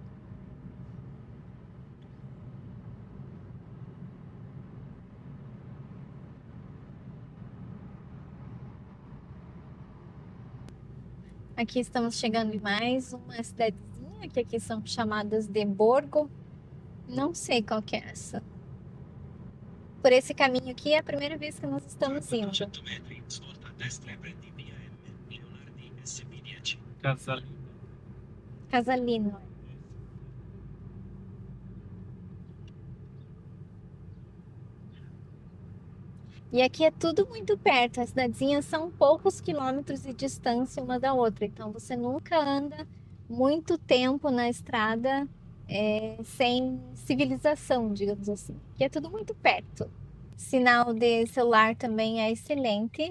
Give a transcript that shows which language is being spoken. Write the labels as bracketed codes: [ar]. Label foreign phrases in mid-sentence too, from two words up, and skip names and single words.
[pt] Aqui estamos chegando em mais uma cidadezinha, que aqui são chamadas de Borgo. Não sei qual que é essa. Por esse caminho aqui é a primeira vez que nós estamos indo. [it] 100 metri, svolta a destra e prendi via M, Leonardi SP10. [pt] Casalino. Casalino. E aqui é tudo muito perto. As cidadezinhas são poucos quilômetros de distância uma da outra. Então você nunca anda muito tempo na estrada sem civilização, digamos assim. Que é tudo muito perto. Sinal de celular também é excelente.